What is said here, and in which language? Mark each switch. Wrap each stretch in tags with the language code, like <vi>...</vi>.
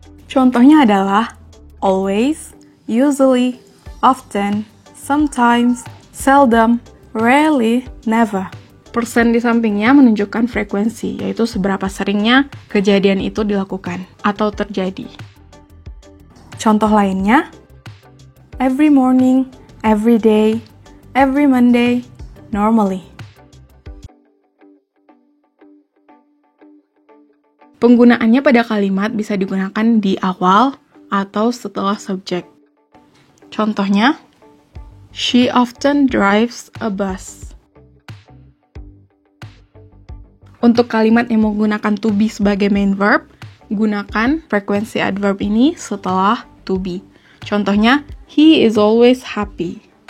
<id>Contohnya adalah</id> <en>always, usually, often, sometimes, seldom, rarely, never.</en> <id>Persen di sampingnya menunjukkan frekuensi, yaitu seberapa seringnya kejadian itu dilakukan atau terjadi. Contoh lainnya,</id> <en>every morning, every day, every Monday, normally.</en> <id>Penggunaannya pada kalimat bisa digunakan di awal atau setelah subjek. Contohnya,</id> <en>she often drives a bus.</en> <id>Untuk kalimat yang menggunakan to be sebagai main verb, gunakan frekuensi adverb ini setelah to be. Contohnya,</id> <en>he is always happy.</en>